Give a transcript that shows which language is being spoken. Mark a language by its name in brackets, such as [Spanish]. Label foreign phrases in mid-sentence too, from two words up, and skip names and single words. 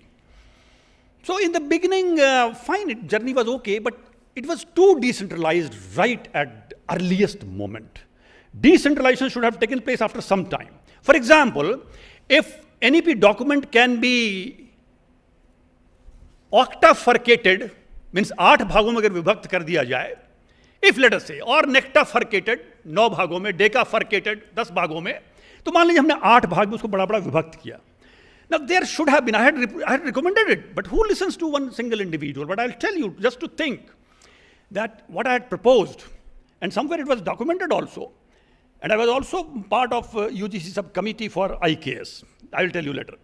[English] So in the beginning, fine, journey was okay, but it was too decentralized right at the earliest moment. Decentralization should have taken place after some time. For example, if NEP document can be octafurcated, means [Hindi] 8 भागों में अगर विभक्त कर दिया जाए, [English] if let us say, or nectafurcated, [Hindi] 9 भागों में, [English] decafurcated, [Hindi] 10 भागों में, तो मान लीजिए हमने 8 भाग में उसको बड़ा बड़ा विभक्त किया. [English] Now there should have been, I had recommended it, but who listens to one single individual? But I'll tell you, just to think, that what I had proposed, and somewhere it was documented also, and I was also part of UGC subcommittee for IKS. I will tell you later.